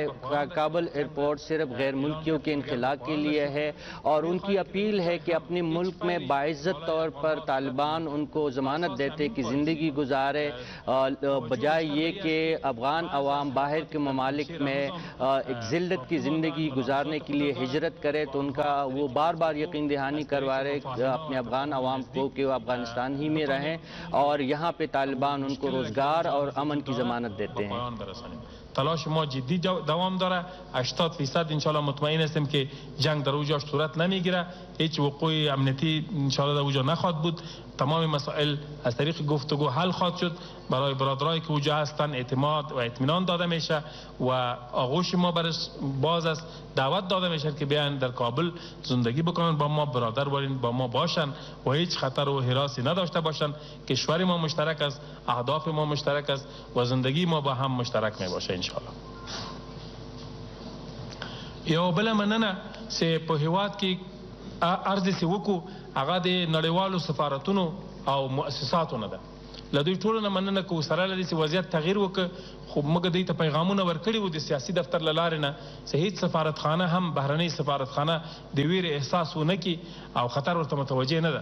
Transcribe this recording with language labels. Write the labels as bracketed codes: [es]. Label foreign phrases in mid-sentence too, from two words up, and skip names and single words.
[ur] کابل ایئرپورٹ صرف غیر ملکیوں کے انخلا کے لیے ہے اور ان کی اپیل ہے کہ اپنے ملک میں باعزت طور پر طالبان ان کو ضمانت دیتے کہ زندگی گزارے، بجائے یہ کہ افغان عوام باہر کے ممالک میں ایک ذلت کی زندگی گزارنے کے لیے ہجرت کرے. تو ان کا وہ بار بار یقین دہانی کروا رہے اپنے افغان عوام کو کہ وہ افغانستان ہی میں رہیں اور یہاں پہ طالبان ان کو روزگار اور امن کی ضمانت دیتے ہیں. [fa] تلاش ما جدی دوام داره. 80% انشالله مطمئن هستیم که جنگ در اوجاش صورت نمیگیره، هیچ وقوع امنیتی انشالله در اوجا نخواهد بود. تمام مسائل از طریق گفتگو حل خواهد شد. برای برادرایی که اوجا هستن اعتماد و اطمینان داده میشه و آغوش ما برش باز است. دعوت داده میشه که بیان در کابل زندگی بکنن، با ما برادر باشن، با ما باشن و هیچ خطر و هراسی نداشته باشن. کشور ما مشترک است، اهداف ما مشترک است و زندگی ما با هم مشترک می باشه انشاءالله. [ps] یو بل مننه چې په هیواد کې عرض سی وکړو هغه د نړیوالو سفارتونو او مؤسساتو نه ده. له دوی ټولو نه مننه کوو سره له دې چې وضعیت تغییر وکړ، خو موږ دوی ته پیغامونه ورکړي وو د سیاسي دفتر له لارې نه چې هېڅ سفارتخانه هم بهرنۍ سفارتخانه د ویرې احساس ونه کړي او خطر ورته متوجه نه ده.